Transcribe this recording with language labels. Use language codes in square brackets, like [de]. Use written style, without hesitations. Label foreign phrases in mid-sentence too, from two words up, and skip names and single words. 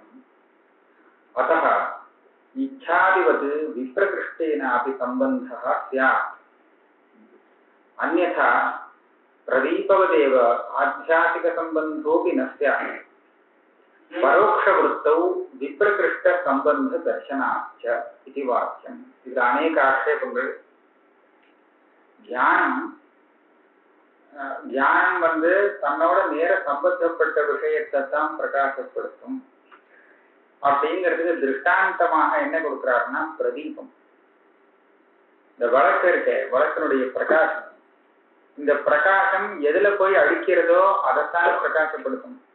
[sa] अतः इच्छादिवत् विप्रकृष्टेनापि सम्बन्धः स्यात्। अन्यथा प्रदीपवदेव आध्यात्मिकसम्बन्धोऽपि न स्यात्। परोक्षवृत्तौ विप्रकृष्टसम्बन्धदर्शनाच्च इति वाक्यम्. इति अनेक आक्षेपங்கள். [ta] ஞானம் தன்னோட நேர சம்பந்தப்பட்ட விஷயத்தை தான் பிரகாசப்படுத்தும் அப்படிங்கிறதுக்கு திருஷ்டாந்தமாக என்ன கொடுக்கிறாருன்னா பிரதீபம். இந்த வழக்கு இருக்க வழக்கினுடைய பிரகாசம், இந்த பிரகாசம் எதுல போய் அடிக்கிறதோ அதைத்தான் பிரகாசப்படுத்தும்.